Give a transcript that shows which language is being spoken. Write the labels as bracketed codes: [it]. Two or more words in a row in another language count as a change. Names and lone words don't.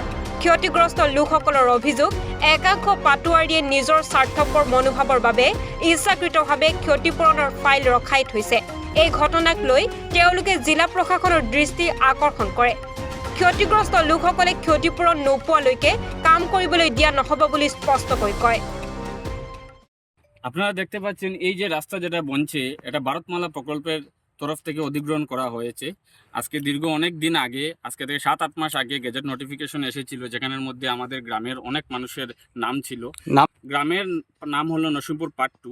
[as] ক্ষতিগ্ৰস্ত লোকসকলৰ অভিযোগ, একাংশ পাটোৱাৰীয়ে নিজৰ স্বাৰ্থপৰ মনোভাৱৰ বাবে ইচ্ছাকৃতভাৱে ক্ষতিপূৰণৰ ফাইল ৰখাই থৈছে। এই ঘটনাক লৈ তেওঁলোকে জিলা প্ৰশাসনৰ দৃষ্টি আকৰ্ষণ কৰে। ক্ষতিগ্ৰস্ত লোকসকলে ক্ষতিপূৰণ নোপোৱালৈকে কাম কৰিবলৈ দিয়া নহ'ব বুলি স্পষ্টকৈ কয়। [bn] আপনারা দেখতে পাচ্ছেন এই যে রাস্তা যেটা বনছে এটা ভারতমালা প্রকল্পের তরফ থেকে অধিগ্রহণ করা হয়েছে। আজকে দীর্ঘ অনেক দিন আগে, আজকে থেকে 7-8 মাস আগে [en] gazette notification [bn] এসেছিল, যেখানের মধ্যে আমাদের গ্রামের অনেক মানুষের নাম ছিল। গ্রামের নাম হলো নরসিংপুর পার্ট 2।